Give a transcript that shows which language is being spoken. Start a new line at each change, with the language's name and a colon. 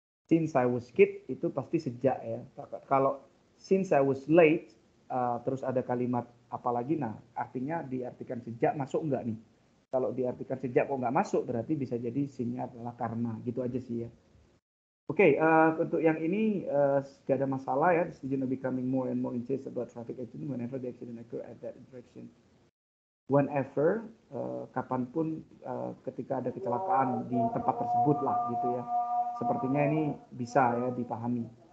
Indonesian: Since I was kid itu pasti sejak ya. Kalau since I was late terus ada kalimat apalagi, nah artinya diartikan sejak masuk enggak nih? Kalau diartikan sejak kok nggak masuk berarti bisa jadi sinnya adalah karena, gitu aja sih ya. Oke, untuk yang ini gak ada masalah ya.
English: The student are becoming more and more incensed about traffic accident whenever the accident occur at that intersection.
Indonesian: Whenever, kapanpun ketika ada kecelakaan di tempat tersebut lah gitu ya. Sepertinya ini bisa ya dipahami.